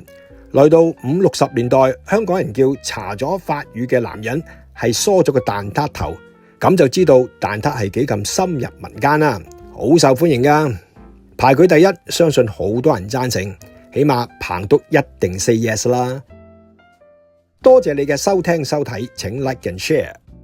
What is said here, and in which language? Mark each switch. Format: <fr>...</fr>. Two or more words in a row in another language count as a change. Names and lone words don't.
<yue>來到50、60年代，香港人叫查咗法語嘅男人係梳咗個蛋撻頭，咁就知道蛋撻係幾咁深入民間啦，好受歡迎㗎。排佢第一，相信好多人贊成，起碼彭督一定</yue> <en>say yes</en> <yue>啦。多謝你嘅收聽收睇，請</yue> <en>like and share。</en>